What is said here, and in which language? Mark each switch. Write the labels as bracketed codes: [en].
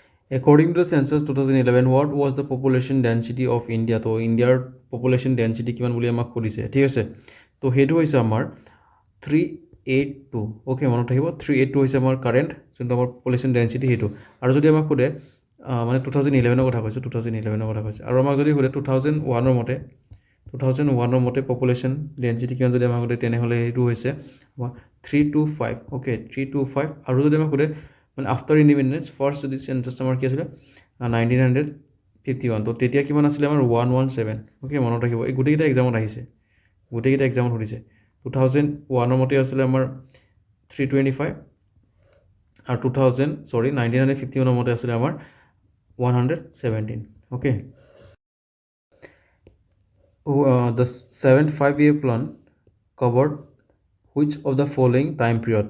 [en] According to the census 2011, what was the population density of India? [as] তো ইণ্ডিয়াৰ population density কিমান বুলি আমাক সুধিছে, ঠিক আছে। তো সেইটো হৈছে আমাৰ 382, অ'কে, মনত থাকিব 382 হৈছে আমাৰ কাৰেণ্ট যোনটো আমাৰ পপুলেশ্যন ডেঞ্চিটি সেইটো। আৰু যদি আমাক সোধে মানে 2011 কথা কৈছোঁ, 2011 কথা কৈছে। আৰু আমাক যদি সোধে 2001 মতে পপুলেশ্যন ডেঞ্চিটি কিমান যদি আমাক সোধে তেনেহ'লে সেইটো হৈছে 325, অ'কে, 325। আৰু যদি আমাক সোধে মানে আফটাৰ ইণ্ডিপেণ্ডেঞ্চ ফাৰ্ষ্ট যদি চেঞ্চাছ আমাৰ কি আছিলে 1951, তো তেতিয়া কিমান আছিলে আমাৰ 117, অ'কে, মনত ৰাখিব। এই গোটেইকেইটা এক্সামত আহিছে, গোটেইকেইটা এক্সামত সুধিছে। 2001 মতে আছিলে আমাৰ 325, আৰু 1951 মতে আছিলে আমাৰ 117, okay. [en] The 7th 5-year plan covered which of the following time period?